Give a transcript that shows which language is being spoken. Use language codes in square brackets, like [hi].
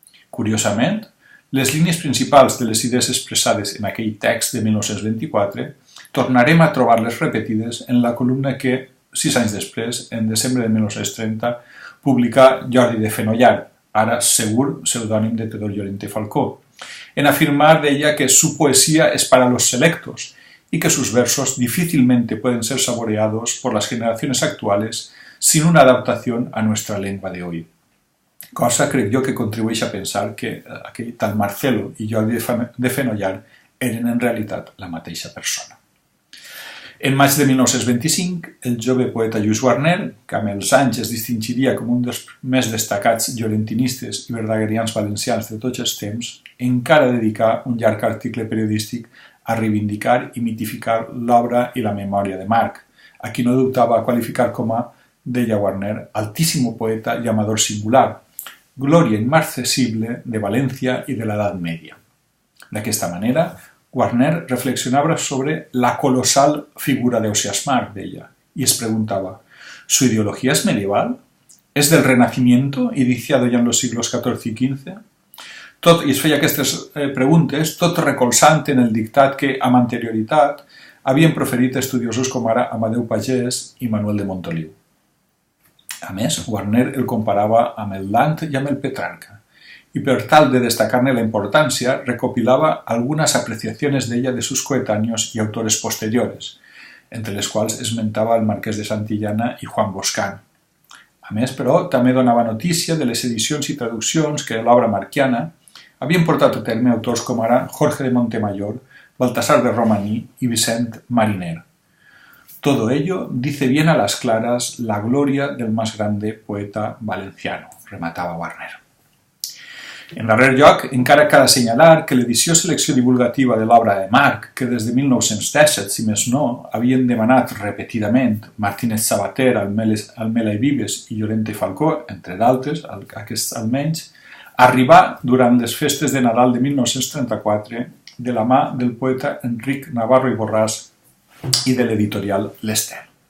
[ca] Curiosament, les línies principals de les idees expressades en aquell text de 1924 tornarem a trobar-les repetides en la columna que, 6 anys després, en desembre de 1930, publica Jordi de Fenollar, ara segur pseudònim de Teodor Llorente Falcó, en afirmar d'ella que [es] su poesía es para los selectos y que sus versos difícilmente pueden ser saboreados por las generaciones actuales sin una adaptación a nuestra lengua de hoy. [ca] Cosa crec jo que contribueix a pensar que tant Marcelo i Jordi de Fenollar eren en realitat la mateixa persona. En maig de 1925, el jove poeta Lluís Guarner, que amb els anys es distingiria com un dels més destacats llorentinistes i verdaguerians valencians de tots els temps, encara dedicà un llarg article periodístic a reivindicar i mitificar l'obra i la memòria de Marc, a qui no dubtava a qualificar com a, deia Guarner, [es] altíssimo poeta i amador singular, gloria inmarcesible de València i de l'Edat Media. [ca] D'aquesta manera, Guarner reflexionava sobre la colossal figura d'Ausiàs Marc, deia, i es preguntava, [es] ¿su ideología es medieval? ¿Es del Renacimiento, iniciado ya en los siglos XIV y XV? [ca] I es feia aquestes preguntes, tot recolzant en el dictat que, amb anterioritat, havien proferit estudiosos com ara Amadeu Pagès i Manuel de Montoliu. A més, Guarner el comparava amb el Dant i amb el Petrarca, y per tal de destacar-ne la importància, recopilava [es] algunas apreciaciones d'ella de sus coetáneos y autores posteriores, [ca] entre les quals esmentava el Marquès de Santillana i Juan Boscán. A més, però, també donava notícia de les edicions i traduccions que l'obra marquiana havien portat a terme autors com ara Jorge de Montemayor, Baltasar de Romaní i Vicent Mariner. [es] Todo ello dice bien a las claras la gloria del más grande poeta valenciano, [ca] rematava Guarner. En darrer lloc, encara cal assenyalar que l'edició selecció divulgativa de l'obra de Marc, que des de 1917, si més no, havien demanat repetidament Martínez Sabater, Almela i Vives i Llorente i Falcó, entre d'altres, aquests almenys, arribà durant les festes de Nadal de 1934 de la mà del poeta Enric Navarro i Borràs i de l'editorial l'Estel.